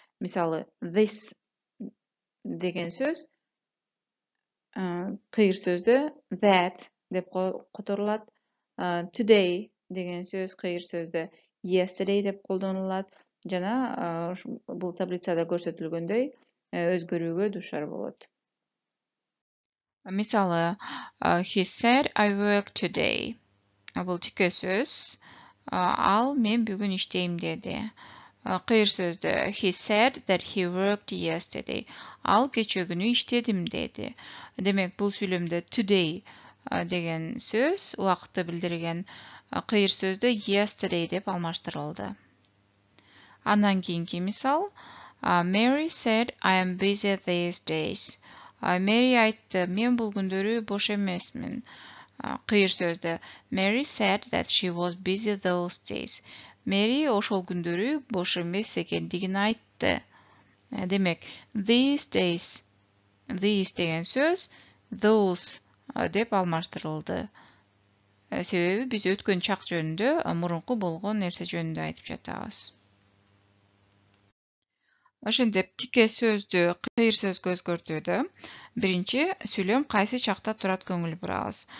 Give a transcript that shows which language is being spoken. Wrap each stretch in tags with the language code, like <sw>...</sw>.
<ky>Мисалы, this деген сөз кыйыр сөздө that деп которулат. Today деген сөз кыйыр сөздө yesterday деп колдонулат. Жана бул таблицада көрсөтүлгөндөй өзгөрүүгө дуушар болот. Мисалы,</ky> <en>he said I work today.</en> <ky>Бул тике сөз. Ал мен бүгүн иштейм деди. Кыйыр сөздө</ky> <en>he said that he worked yesterday.</en> <ky>Ал кече күнү иштедим деди. Демек, бул сүйлөмдө today деген сөз убакытты билдирген кыйыр сөздө yesterday деп алмаштырылды. Андан кийинки мисал.</ky> <en>Mary said, I am busy these days.</en> <kk>Mary айтты, мен бұл күндері бош емесмін.</kk> <ky>Кыйыр сөздө.</ky> <en>Mary said that she was busy those days.</en> <ky>Mary ошол күндөрү бош эмес экендигин айтты. Демек,</ky> <en>these days.</en> <ky>These деген сөз those деп алмаштырылды. Себеби биз өткөн чак жөнүндө мурунку болгон нерсе жөнүндө айтып жатабыз. Ошентип тике сөздү кыйыр сөзгө өзгөртүүдө биринчи сүйлөм кайсы чакта турат көңүл бурабыз.</ky>